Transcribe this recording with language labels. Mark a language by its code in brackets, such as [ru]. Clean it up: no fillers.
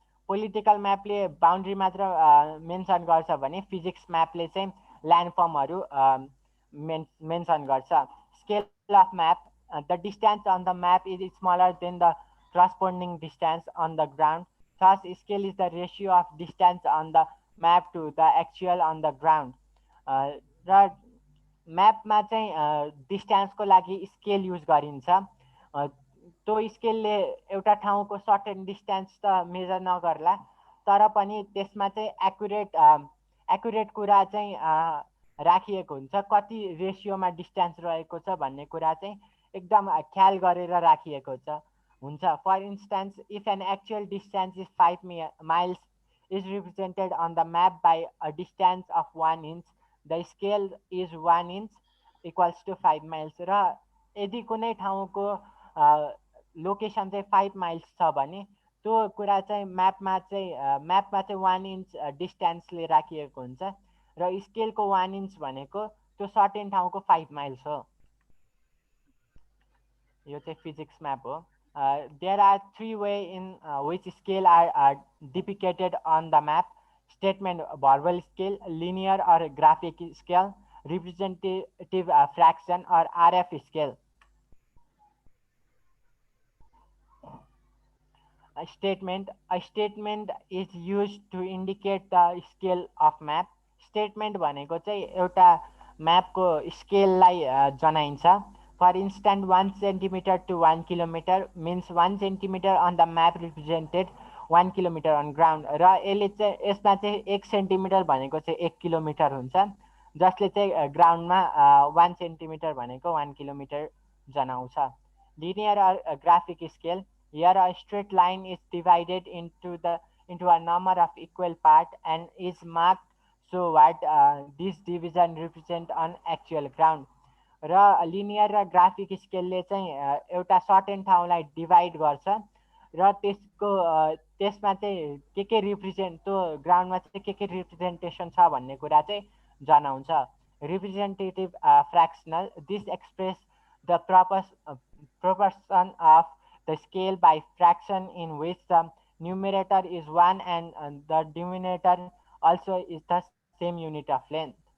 [ne] Political म्यापले boundary मात्र mention गर्छ भने फिजिक्स म्यापले चाहिँ ल्यान्डफर्महरू मेन्सन गर्छ। [en] Scale of map, the distance on the map is smaller than the corresponding distance on the ground. Thus, scale is the ratio of distance on the map to the actual on the ground. [ne] र म्यापमा चाहिँ डिस्टेन्सको लागि scale use गरिन्छ। त्यो स्केलले एउटा ठाउँको certain distance त major नगर्ला, तर पनि त्यसमा चाहिँ एक्युरेट कुरा चाहिँ राखिएको हुन्छ, कति रेसियोमा डिस्टेन्स रहेको छ भन्ने कुरा चाहिँ एकदम ख्याल गरेर राखिएको हुन्छ। [en] For instance, if an actual distance is 5 miles is represented on the map by a distance of 1 inch, the scale is 1 inch equals to 5 miles. [ne] र यदि कुनै ठाउँको लोकेसन चाहिँ 5 miles छ भने त्यो कुरा चाहिँ म्यापमा चाहिँ 1 inch डिस्टेन्सले राखिएको हुन्छ, र स्केलको 1 inch भनेको त्यो सर्टेन ठाउँको 5 miles हो। यो चाहिँ फिजिक्स म्याप हो। [en] There are 3 ways in which scale are depicted on the map: statement verbal scale, linear or graphic scale, representative fraction or RF scale. A statement is used to indicate the scale of map. [ne] Statement भनेको चाहिँ एउटा म्यापको स्केललाई जनाइन्छ। [en] For instance, 1 centimeter to 1 kilometer means 1 centimeter on the map represented 1 kilometer on ground. [ne] र यसमा चाहिँ 1 centimetre भनेको चाहिँ 1 kilometre हुन्छ, जसले चाहिँ ग्राउन्डमा 1 सेन्टिमिटर भनेको 1 किलोमिटर जनाउँछ। [en] Linear or graphic scale, here a straight line is divided into a number of equal parts and is marked so what this division represent on actual ground. [ne] र linear र graphic स्केलले चाहिँ एउटा certain ठाउँलाई divide गर्छ र त्यसमा चाहिँ के रिप्रेजेन्ट, त्यो ग्राउन्डमा चाहिँ के रिप्रेजेन्टेसन छ भन्ने कुरा चाहिँ जनाउँछ। [en] Representative fractional, this express the proportion of the scale by fraction in which the numerator is 1 and the denominator also is the same unit of length.